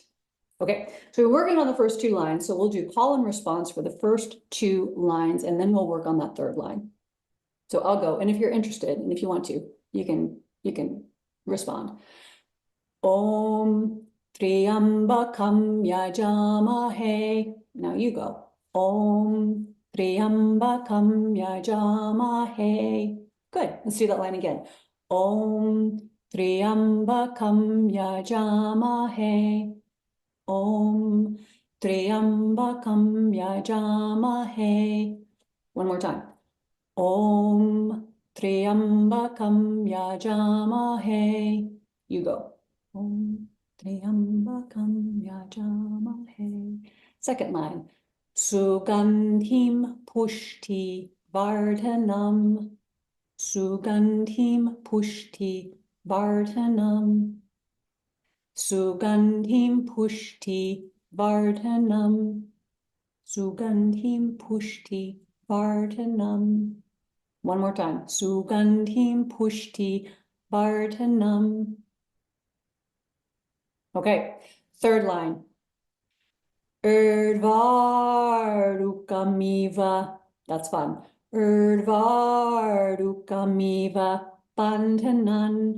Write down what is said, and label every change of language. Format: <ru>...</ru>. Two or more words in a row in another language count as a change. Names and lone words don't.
<en>Okay, so we're working on the first 2 lines, so we'll do call and response for the first 2 lines, and then we'll work on that third line. So I'll go, and if you're interested, and if you want to, you can respond.</en> <sa>Om Triambakam Yajamahe.</sa> <en>Now you go.</en> <sa>Om Triambakam Yajamahe.</sa> <en>Good, let's do that line again.</en> <sa>Om Triambakam Yajamahe. Om Triambakam Yajamahe.</sa> <en>One more time.</en> <sa>Om Triambakam Yajamahe.</sa> <en>You go.</en> <sa>Om Triambakam Yajamahe.</sa> <en>Second line.</en> <sa>Sugandhim Pushti Vardhanam. Sugandhim Pushti Vardhanam. Sugandhim Pushti Vardhanam. Sugandhim Pushti Vardhanam.</sa> <en>One more time.</en> <sa>Sugandhim Pushti Vardhanam.</sa> <en>Okay, third line. Urdvarukamiva. That's fun.</en> <sa>Urdvarukamiva Bandhanan.</sa>